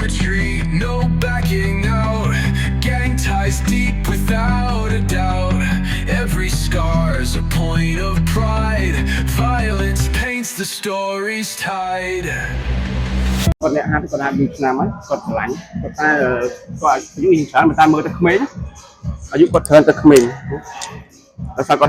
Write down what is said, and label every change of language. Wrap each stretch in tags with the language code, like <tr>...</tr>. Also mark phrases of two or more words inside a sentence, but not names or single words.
<en>retreat, no backing out. Gang ties deep without a doubt. Every scar's a point of pride. Violence paints the story's tide.</en> <km>គាត់អ្នកហាត់គាត់ហាត់2ឆ្នាំហើយគាត់ឆ្លាញ់គាត់តែគាត់អាយុរៀងច្រើនមិនតែមើលទៅក្មេងអាយុគាត់ច្រើនទៅក្មេងដោយសារ</km>